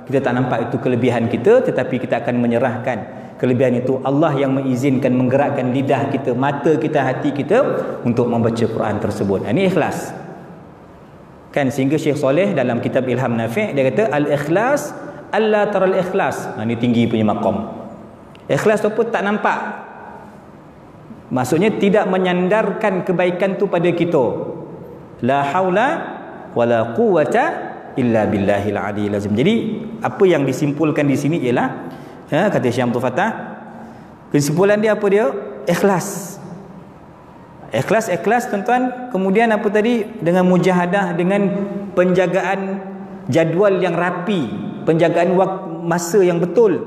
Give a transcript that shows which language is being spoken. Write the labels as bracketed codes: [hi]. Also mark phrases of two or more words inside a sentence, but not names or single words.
[ms] Kita tak nampak itu kelebihan kita, tetapi kita akan menyerahkan kelebihan itu Allah yang mengizinkan, menggerakkan lidah kita, mata kita, hati kita untuk membaca Quran tersebut. Ini ikhlas. Kan sehingga Syekh Saleh dalam kitab Ilham Nafi' dia kata [ar] الإخلاص ألا ترى الإخلاص. [ms] Ini tinggi punya maqam. Ikhlas tu pun tak nampak. Maksudnya tidak menyandarkan kebaikan tu pada kita. [ar] لا حول ولا قوة إلا بالله العلي العظيم. [ms] Jadi apa yang disimpulkan di sini ialah, kata Syekh Abdul Fattah, kesimpulan dia apa dia? Ikhlas. Ikhlas, tuan-tuan. Kemudian apa tadi? Dengan mujahadah, dengan penjagaan jadual yang rapi, penjagaan masa yang betul.